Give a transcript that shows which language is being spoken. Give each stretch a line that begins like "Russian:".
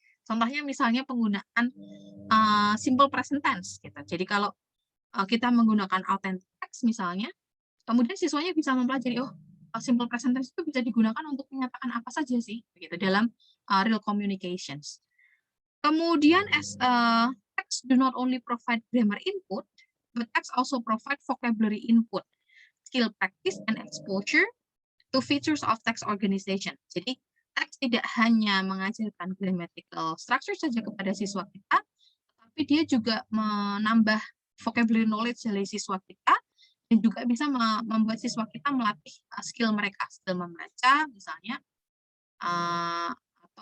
Indonesian: Contohnya misalnya penggunaan simple present tense. Gitu. Jadi kalau kita menggunakan authentic text misalnya, kemudian siswanya bisa mempelajari, simple present tense itu bisa digunakan untuk menyatakan apa saja sih, begitu dalam real communications.
English: Kemudian text do not only provide grammar input, but text also provide vocabulary input, skill practice, and exposure to features of text organization.
Indonesian: Jadi teks tidak hanya mengajarkan grammatical structure saja kepada siswa kita, tapi dia juga menambah vocabulary knowledge dari siswa kita, dan juga bisa membuat siswa kita melatih skill mereka, skill membaca misalnya, atau